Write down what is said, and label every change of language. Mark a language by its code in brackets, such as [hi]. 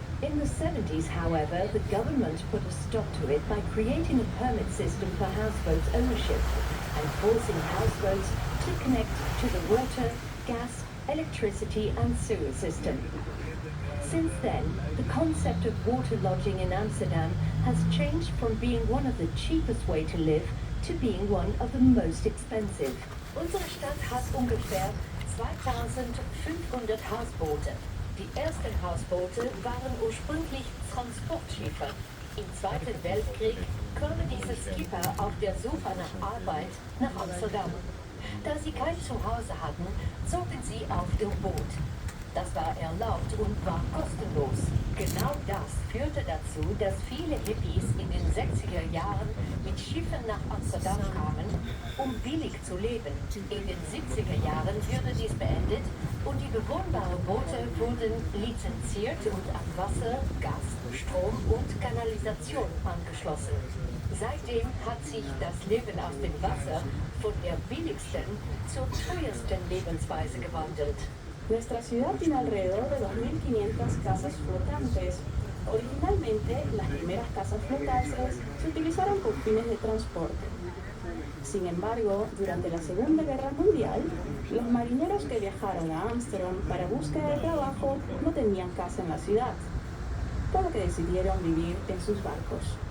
[en] In the 70s, however, the government put a stop to it by creating a permit system for houseboats ownership and forcing houseboats to connect to the water, gas, electricity and sewer system. Since then, the concept of water lodging in Amsterdam has changed from being one of the cheapest way to live to being one of the most expensive. [de] Unsere Stadt hat ungefähr 2500 Hausboote. Die ersten Hausboote waren ursprünglich Transportschiffe. Im Zweiten Weltkrieg kamen diese Skipper auf der Suche nach Arbeit nach Amsterdam. Da sie kein Zuhause hatten, zogen sie auf dem Boot. Das war erlaubt und war kostenlos. Genau das führte dazu, dass viele Hippies in den 60er Jahren mit Schiffen nach Amsterdam kamen, um billig zu leben. In den 70er Jahren wurde dies beendet und die bewohnbaren Boote wurden lizenziert und an Wasser, Gas, Strom und Kanalisation angeschlossen. Seitdem hat sich das Leben auf dem Wasser von der billigsten zur teuersten Lebensweise gewandelt. [es] Nuestra ciudad tiene alrededor de 2.500 casas flotantes. Originalmente, las primeras casas flotantes se utilizaron con fines de transporte. Sin embargo, durante la Segunda Guerra Mundial, los marineros que viajaron a Amsterdam para búsqueda de trabajo no tenían casa en la ciudad, por lo que decidieron vivir en sus barcos.